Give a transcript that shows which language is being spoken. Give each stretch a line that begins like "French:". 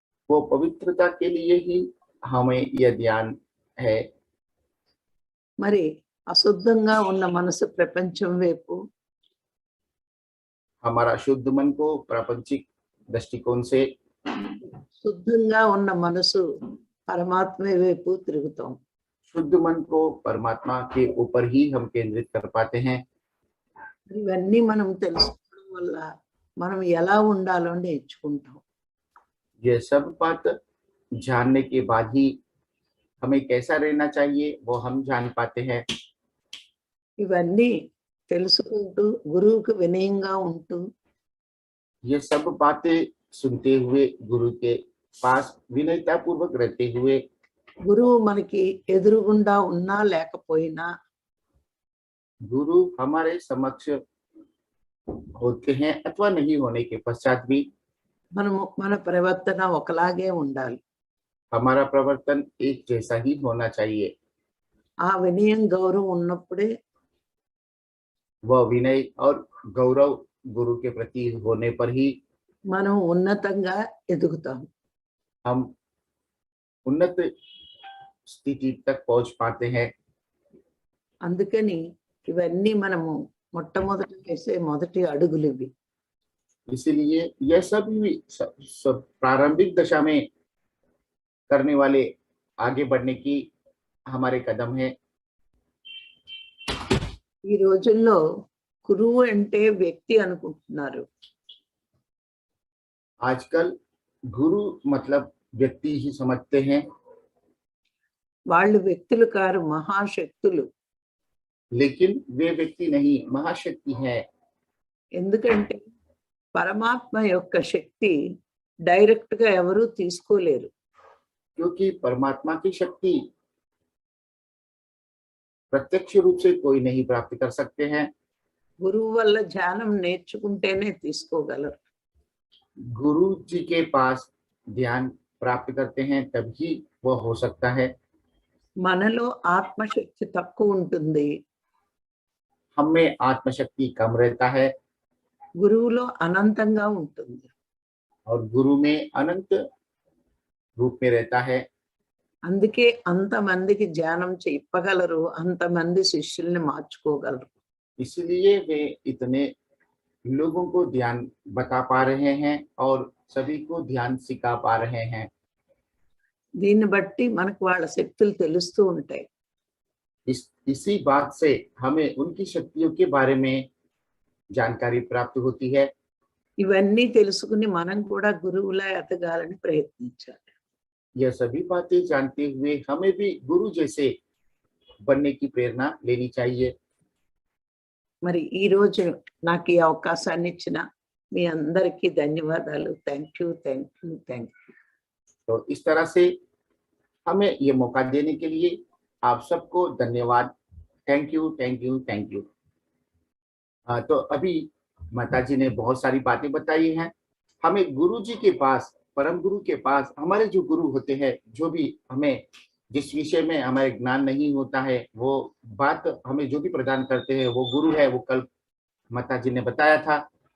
Hindi: वो पवित्रता के लिए ही हमें यह ध्यान है।
Telugu: మరి అశుద్ధంగా ఉన్న మనసు ప్రపంచం వైపు,
Hindi: हमारा शुद्ध मन को प्रापंचिक दृष्टिकोण से,
Telugu: శుద్ధంగా ఉన్న మనసు పరమాత్మ వైపు తిరుగుతాం.
Hindi: शुद्ध मन को परमात्मा के ऊपर ही हम केंद्रित कर पाते हैं।
Telugu: ఇవన్నీ మనం తెలుసుకోవడం వల్ల మనం ఎలా ఉండాలో నేర్చుకుంటాం.
Hindi: यह सब बात जानने के बाद ही हमें कैसा रहना चाहिए वो हम जान पाते हैं।
Telugu: ఇవన్నీ తెలుసుకుంటూ గురువుకు వినయంగా ఉంటూ
Hindi: ये सब बातें सुनते हुए गुरु के पास विनयता पूर्वक रहते हुए
Telugu: గురువు మనకి ఎదురుగుండా ఉన్నా లేకపోయినా
Hindi: गुरु हमारे समक्ष होते हैं अथवा नहीं होने के पश्चात भी
Telugu: మనము మన ప్రవర్తన ఒకలాగే ఉండాలి.
Hindi: हमारा प्रवर्तन एक जैसा ही होना चाहिए।
Telugu: ఆ వినయం గౌరవం ఉన్నప్పుడే
Hindi: वह विनय और गौरव गुरु के प्रति होने पर ही
Telugu: మనం ఉన్నతంగా ఎదుగుతాం.
Hindi: हम उन्नत स्थिति तक पहुंच पाते हैं।
Telugu: అందుకని ఇవన్నీ మనము మొట్టమొదటి వేసే మొదటి అడుగులు ఇవి.
Hindi: इसीलिए यह सब प्रारंभिक दशा में करने वाले आगे बढ़ने की हमारे कदम है।
Telugu: ఈ రోజుల్లో గురువు అంటే వ్యక్తి అనుకుంటున్నారు.
Hindi: आजकल गुरु मतलब व्यक्ति ही समझते हैं,
Telugu: వాళ్ళు వ్యక్తులు కారు, మహాశక్తులు.
Hindi: लेकिन वे व्यक्ति नहीं महाशक्ति है।
Telugu: ఎందుకంటే పరమాత్మ యొక్క శక్తి డైరెక్ట్ గా ఎవరూ తీసుకోలేరు.
Hindi: क्योंकि परमात्मा की शक्ति प्रत्यक्ष रूप से कोई नहीं प्राप्त कर सकते हैं।
Telugu: గురువు వల్ల ధ్యానం నేర్చుకుంటేనే తీసుకోగలరు.
Hindi: गुरु जी के पास ध्यान प्राप्त करते हैं तभी वह हो सकता है।
Telugu: మనలో ఆత్మశక్తి తక్కువ ఉంటుంది,
Hindi: हम में आत्मशक्ति कम रहता है
Telugu: గురువులో అనంతంగా ఉంటుంది.
Hindi: और गुरु में अनंत रूप में रहता है।
Telugu: అందుకే అంతమందికి ధ్యానం చెప్పగలరు, అంతమంది శిష్యుల్ని మార్చుకోగలరు.
Hindi: इसलिए वे इतने लोगों को ध्यान बता पा रहे हैं और सभी को ध्यान सिखा पा रहे हैं।
Telugu: దీన్ని బట్టి మనకు వాళ్ళ శక్తులు తెలుస్తూ ఉంటాయి.
Hindi: इसी बात से हमें उनकी शक्तियों के बारे में जानकारी प्राप्त होती है।
Telugu: ఇవన్నీ తెలుసుకుని మనం కూడా గురువులా ఎదగాలని ప్రయత్నించాలి.
Hindi: यह सभी बातें जानते हुए हमें भी गुरु जैसे बनने की प्रेरणा लेनी चाहिए।
Telugu: మరి ఈ రోజు నాకు ఈ అవకాశాన్ని ఇచ్చిన మీ అందరికీ ధన్యవాదాలు.
English: Thank you, thank you, thank you.
Hindi: तो इस तरह से हमें ये मौका देने के लिए आप सबको धन्यवाद।
English: Thank you, thank you, thank you.
Hindi: तो अभी माता जी ने बहुत सारी बातें बताई हैं। हमें गुरु जी के पास, परम गुरु के पास, हमारे जो गुरु होते हैं, जो भी हमें जिस विषय में हमारे ज्ञान नहीं होता है वो बात हमें जो भी प्रदान करते हैं वो गुरु है। वो कल माता जी ने बताया था।